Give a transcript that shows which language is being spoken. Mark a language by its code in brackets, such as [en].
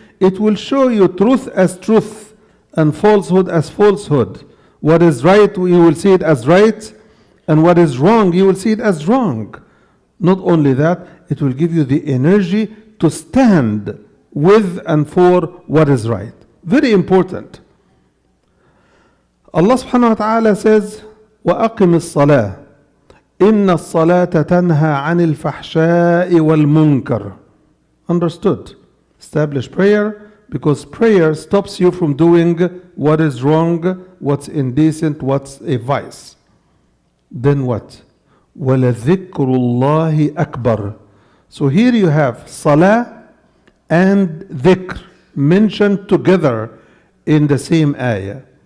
[en] It will show you truth as truth and falsehood as falsehood. What is right, you will see it as right, and what is wrong, you will see it as wrong. Not only that, it will give you the energy to stand with and for what is right. Very important. Allah subhanahu wa ta'ala says, [ar] وَأَقِمِ الصَّلَاةِ إِنَّ الصَّلَاةَ تَنْهَى عَنِ الْفَحْشَاءِ وَالْمُنكَرِ. [en] Understood. Establish prayer, because prayer stops you from doing what is wrong, what's indecent, what's a vice. Then what? [ar] وَلَذِكْرُ اللَّهِ أَكْبَرُ. [en] So here you have Salah and Dhikr mentioned together in the same ayah.